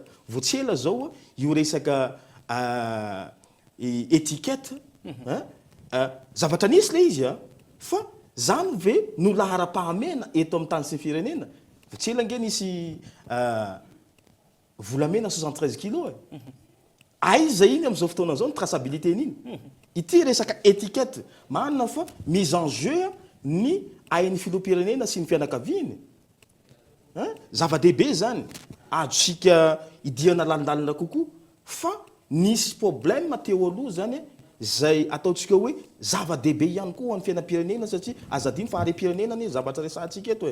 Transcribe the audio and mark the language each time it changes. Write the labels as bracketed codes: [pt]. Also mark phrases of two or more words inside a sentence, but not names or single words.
[mg] Voatsela zao io resaka étiquette zavatra nisy le izy fa zany ve no lahara-pahamena eto amin'ny tany sy ny firenena. Voatsela nge nisy volamena 73 kilo aiza iny amin'izao fotoana zao ny traçabilité niny. Ity resaka étiquette manana fa [fr] mise en jeu [mg] ny ain'ny filoham-pirenena sy ny fianakaviany. Zava-dehibe zany azosika idiana landalina kokoa fa nisy problème teo aloha zany zay ataontsika hoe zava-dehibe ihany koa amin'ny fiainam-pirenena satria azadiny fa are-pirenena ny zavatra resantsika eto